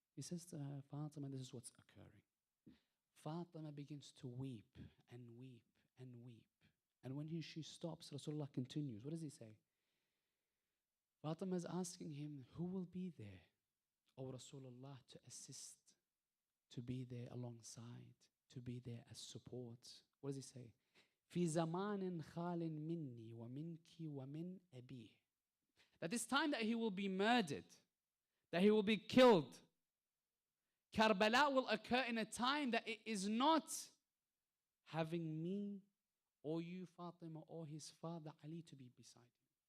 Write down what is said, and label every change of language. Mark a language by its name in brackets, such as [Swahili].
[English] He says to her, Fatima, this is what's occurring. Fatima begins to weep and weep and weep. And when she stops, Rasulullah continues. What does he say? Fatima is asking him, who will be there, O Rasulullah, to assist, to be there alongside, to be there as support? What does he say? [Arabic] في زمان خال مني ومنك ومن أبيه. [English] That this time that he will be murdered, that he will be killed, Karbala will occur in a time that it is not having me or you, Fatima, or his father Ali to be beside him.